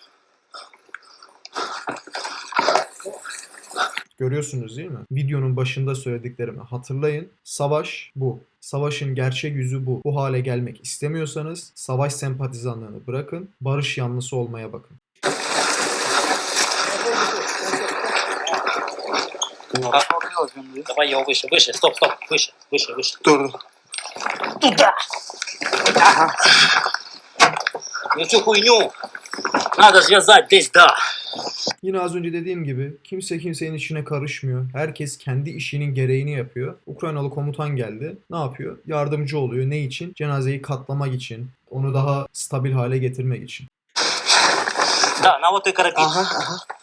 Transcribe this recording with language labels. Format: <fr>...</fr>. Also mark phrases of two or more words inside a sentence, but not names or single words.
<tr>Görüyorsunuz değil mi? Videonun başında söylediklerimi hatırlayın. Savaş bu. Savaşın gerçek yüzü bu. Bu hale gelmek istemiyorsanız savaş sempatizanlığını bırakın. Barış yanlısı olmaya bakın.</tr> <ru>Давай его выше, выше, стоп, выше.</ru> <tr>Dur.</tr> <ru>Туда! Ну всю хуйню надо связать здесь, да.</ru> <tr>Yine az önce dediğim gibi kimse kimsenin işine karışmıyor. Herkes kendi işinin gereğini yapıyor. Ukraynalı komutan geldi. Ne yapıyor? Yardımcı oluyor. Ne için? Cenazeyi katlamak için. Onu daha stabil hale getirmek için.</tr> <ru>Да, на вот и карабин. Aha.</ru>